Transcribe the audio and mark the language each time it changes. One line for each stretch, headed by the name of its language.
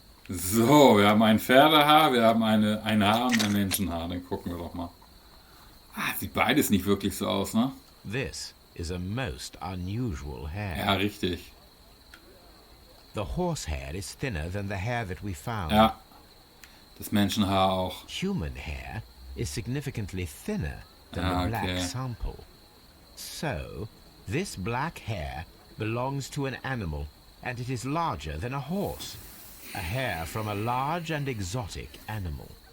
German: So, wir haben ein Pferdehaar, wir haben ein Haar und ein Menschenhaar. Dann gucken wir doch mal. Sieht beides nicht wirklich so aus, ne?
English: This is a most unusual hair.
German: Ja, richtig.
English: The horsehair is thinner than the hair that we found.
German: Ja, das Menschenhaar auch.
English: Human hair is significantly thinner than the black sample. So, this black hair belongs to an animal, and it is larger than a horse. A hair from a large and exotic animal.